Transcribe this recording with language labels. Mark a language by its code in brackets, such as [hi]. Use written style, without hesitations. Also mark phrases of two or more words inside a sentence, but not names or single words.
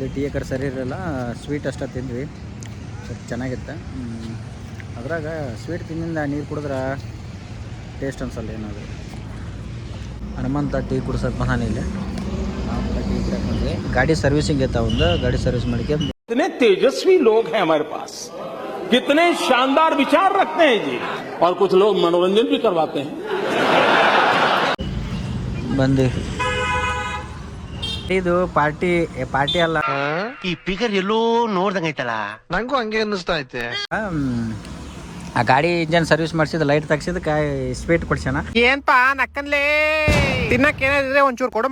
[kn] ಟೀ ಯಾಕಡೆ ಸರಿ ಇರಲಿಲ್ಲ, ಸ್ವೀಟ್ ಅಷ್ಟೇ ತಿಂದ್ವಿ. ಸ್ವಲ್ಪ ಚೆನ್ನಾಗಿತ್ತು. ಅದ್ರಾಗ ಸ್ವೀಟ್ ತಿಂದಿಂದ ನೀರು ಕುಡಿದ್ರೆ ಟೇಸ್ಟ್ ಅನ್ಸಲ್ಲ ಏನಾದರೂ. ಹನುಮಂತ ಟೀ ಕುಡ್ಸೋಕೆ ಬಂದಾನೆ ಇಲ್ಲಿ. ನಾವು ಕೂಡ ಟೀ ಕುಡಿಯೋಕೆ ಬಂದ್ವಿ. ಗಾಡಿ ಸರ್ವಿಸಿಂಗ್ ಇತ್ತು, ಒಂದು ಗಾಡಿ ಸರ್ವಿಸ್ ಮಾಡಿಕೆ. [hi] कितने तेजस्वी लोग हैं हमारे पास, कितने शानदार विचार रखते हैं जी, और कुछ लोग मनोरंजन भी करवाते हैं. [kn] ಬಂದು ಇದು ಪಾರ್ಟಿ ಅಲ್ಲ. ಈ ಫಿಗರ್ ಎಲ್ಲೋ ನೋಡ್ದಂಗೈತಲ್ಲ, ನಂಗೂ ಹಂಗೆ ಅನ್ನಿಸ್ತಾ ಐತೆ. ಆ ಗಾಡಿ [en] ಇಂಜನ್ ಸರ್ವಿಸ್ [kn] ಮಾಡಿಸಿದ ಲೈಟ್ ತೆಗ್ಸಿದಕ್ಕೆ ಸ್ವೀಟ್ ಕೊಡ್ಸೋಣ. ಏನ್ಪಾ ನಕ್ಕನ್ಲೇ ತಿನ್ನಕ್ಕೆ ಏನಾದ್ರೆ ಒಂಚೂರು ಕೊಡಮ್ಮ.